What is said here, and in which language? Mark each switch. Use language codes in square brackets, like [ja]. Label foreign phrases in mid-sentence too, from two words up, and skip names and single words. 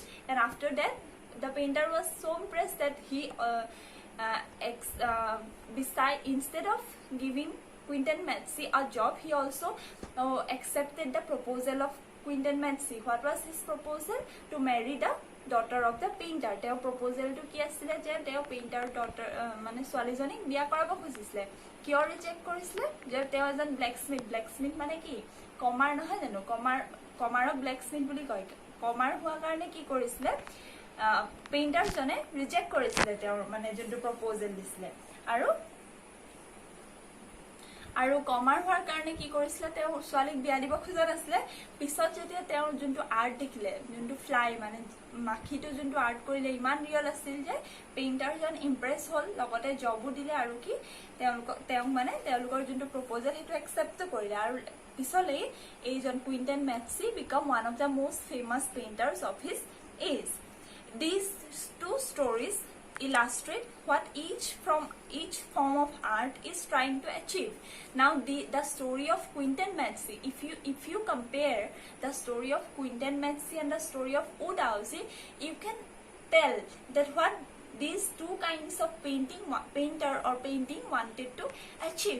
[en] And after that, the painter was so impressed that he instead of giving Quentin Matsy a job, he also accepted the proposal of Quentin Matsy. What was his proposal? To marry the daughter of the painter. [as] তেওঁ proposal টো কি আছিল যে তেওঁ [en] painter daughter [as] মানে ছোৱালীজনক বিয়া কৰাব খুজিছিলে. কিয় reject কৰিছিলে যে তেওঁ এজন blacksmith মানে কি কমাৰ নহয় জানো, কমাৰক blacksmith বুলি কয়. কমাৰ হোৱা কাৰণে কি কৰিছিলে painter জনে reject কৰিছিলে তেওঁ মানে যিটো proposal দিছিলে. আৰু কমাৰ হোৱাৰ কাৰণে কি কৰিছিলে, তেওঁ ছোৱালীক বিয়া দিব খোজা নাছিলে. পিছত যেতিয়া তেওঁৰ যোনটো আৰ্ট দেখিলে, যোনটো ফ্লাই মানে মাখিটো যোনটো আৰ্ট কৰিলে ইমান ৰিয়েল আছিল যে পেইণ্টাৰজন ইমপ্ৰেছ হ'ল, লগতে জবো দিলে আৰু কি তেওঁলোকৰ যোনটো প্ৰপ'জেল সেইটো একচেপ্ট কৰিলে. আৰু পিছলৈ এইজন [en] কুইণ্টন মেটছি become one of the most famous painters of his age. These two stories illustrate what each form of art is trying to achieve. Now the story of Quentin Matsy, if you compare the story of Quentin Matsy and the story of Wu Daozi, you can tell that what these two kinds of painting wanted to achieve.